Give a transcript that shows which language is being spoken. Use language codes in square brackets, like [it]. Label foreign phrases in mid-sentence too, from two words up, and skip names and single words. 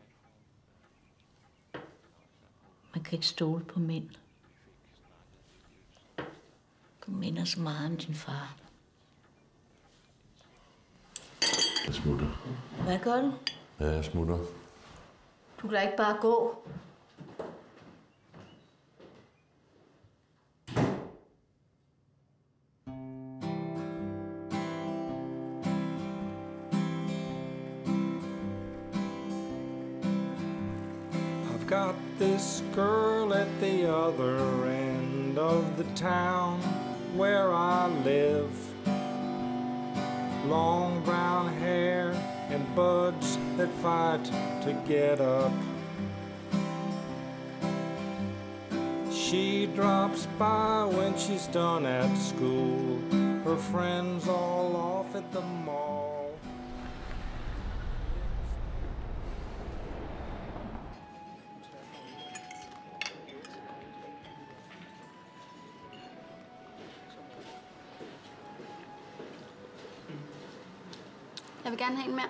[da] Man kan ikke stole på mænd. Du minder så meget om din far. Jeg smutter. Hvad gør du? Ja, jeg smutter. Du kan da ikke bare gå. [en] I've got this girl at the other end of the town where I live. Long brown hair and buds that fight to get up. She drops by when she's done at school. Her friends all off at the mall. [da] Jeg vil gerne have en mere.